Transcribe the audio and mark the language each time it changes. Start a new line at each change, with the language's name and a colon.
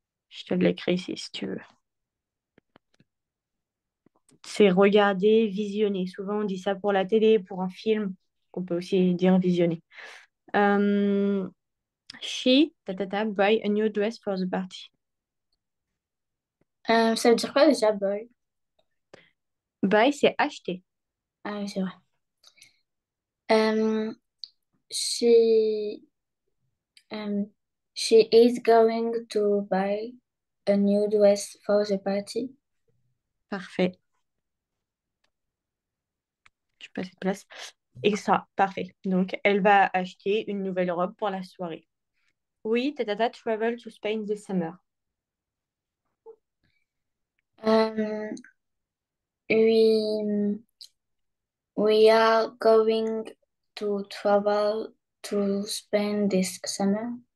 French: Je te l'écris ici si tu veux. C'est regarder, visionner. Souvent, on dit ça pour la télé, pour un film. On peut aussi dire visionner.
English: Euh, She, buy a new dress for the party.
French: Ça veut dire quoi déjà, boy? Buy, c'est acheter. Ah oui, c'est vrai.
English: Euh, she, um, she is going to buy a new dress for the party.
French: Parfait. Je passe cette place. Et ça, parfait. Donc, elle va acheter une nouvelle robe pour la soirée. Oui,
English: travel to Spain this summer. Um, we, we are going to travel to Spain this summer.